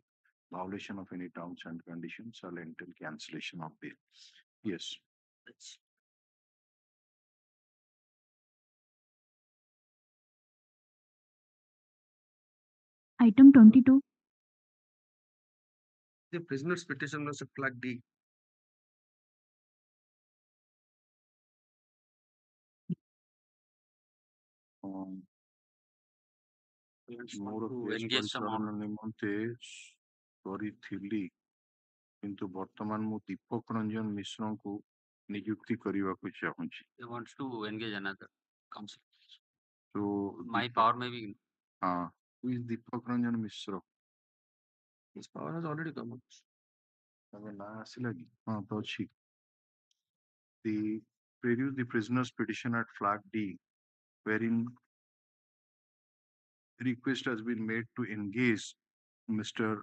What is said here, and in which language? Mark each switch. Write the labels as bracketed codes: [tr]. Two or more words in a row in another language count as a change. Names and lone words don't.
[en] Violation of any terms and conditions shall entail cancellation of bail. Yes. Item 22. The prisoner's petition was a flag D. [or] ମୋର କେସ୍ ପରିଚାଳନା ନିମନ୍ତେ କରିଥିଲି, କିନ୍ତୁ ବର୍ତ୍ତମାନ ମୁଁ ଦୀପକ ରଞ୍ଜନ ମିଶ୍ରଙ୍କୁ ନିଯୁକ୍ତି କରିବାକୁ ଚାହୁଁଛି। [en] He wants to engage another counsel. So My power may be. Who is Deepak Ranjan Mishra? His power has already come out. The produce the prisoner's petition at flag D, wherein request has been made to engage Mr.